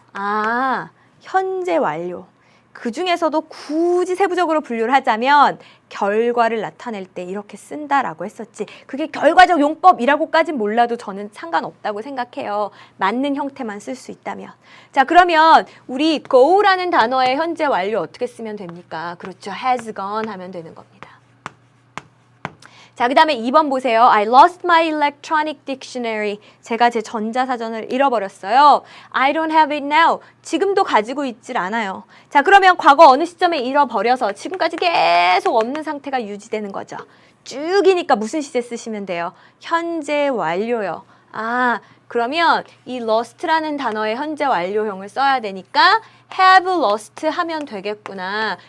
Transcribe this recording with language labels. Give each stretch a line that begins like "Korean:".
Korean: 아, 현재 완료. 그 중에서도 굳이 세부적으로 분류를 하자면 결과를 나타낼 때 이렇게 쓴다라고 했었지. 그게 결과적 용법이라고까진 몰라도 저는 상관없다고 생각해요. 맞는 형태만 쓸 수 있다면. 자, 그러면 우리 go라는 단어의 현재 완료 어떻게 쓰면 됩니까? 그렇죠.
English: has gone
Korean: 하면 되는 겁니다. 자, 그 다음에 2번 보세요.
English: I lost my electronic dictionary.
Korean: 제가 제 전자사전을 잃어버렸어요.
English: I don't have it now.
Korean: 지금도 가지고 있질 않아요. 자, 그러면 과거 어느 시점에 잃어버려서 지금까지 계속 없는 상태가 유지되는 거죠. 쭉이니까 무슨 시제 쓰시면 돼요? 현재 완료요. 아, 그러면 이 lost라는 단어의 현재 완료형을 써야 되니까
English: have lost
Korean: 하면 되겠구나.